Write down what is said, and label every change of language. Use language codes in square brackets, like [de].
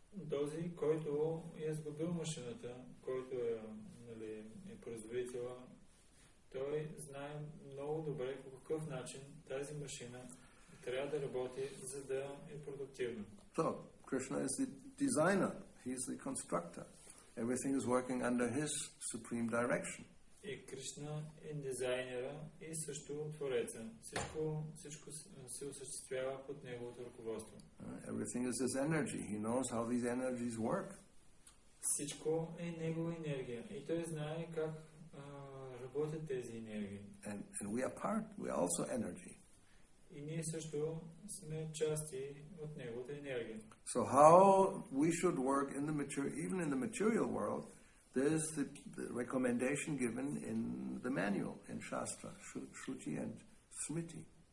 [bg] Този, който е сгубил машината, който е производителя, той знае много добре по какъв начин тази машина трябва да работи, за да е продуктивна. [en] So, Krishna is the designer, he is the constructor. Everything is working under his supreme direction. [bg] И Кришна е дизайнера и също твореца. Всичко се осъществява под неговото ръководство. [en] Everything is his energy. He knows how these energies work. [bg] Всичко е негова енергия. И той знае как работят тези енергии. [en] And we are also energy. [bg] И ние също сме части от неговата енергия. [en] So how we should work in even in the material world, there's the recommendation given in the manual, in Shastra, Shruti and Smriti.